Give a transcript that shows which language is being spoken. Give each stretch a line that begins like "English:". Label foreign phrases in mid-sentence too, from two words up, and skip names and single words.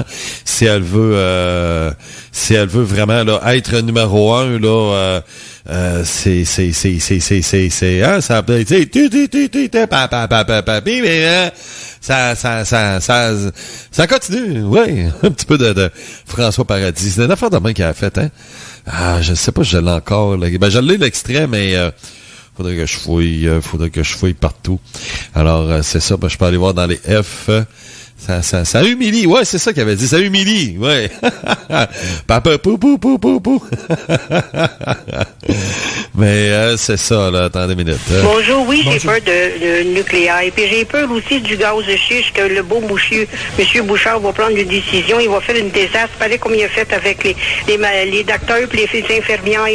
French: Si elle veut vraiment là, être numéro 1, là, ça continue, ouais, un petit peu de François Paradis. C'est une affaire de main qu'il a faite, hein. Ah, je sais pas si je l'ai encore, là. Ben, je l'ai l'extrait, mais faudrait que je fouille partout. Alors, c'est ça, ben, je peux aller voir dans les F. Ça humilie. Ouais, c'est ça qu'il avait dit. Ça humilie. Ouais. Papa, pou, pou, pou, pou, pou. Mais, c'est ça, là. Attendez une minute. Bonjour, oui, j'ai peur de nucléaire. Et puis j'ai peur aussi du gaz de schiste que le beau monsieur Bouchard va prendre une décision. Il va faire une désastre. Pareil comme il a fait avec les docteurs et les infirmières.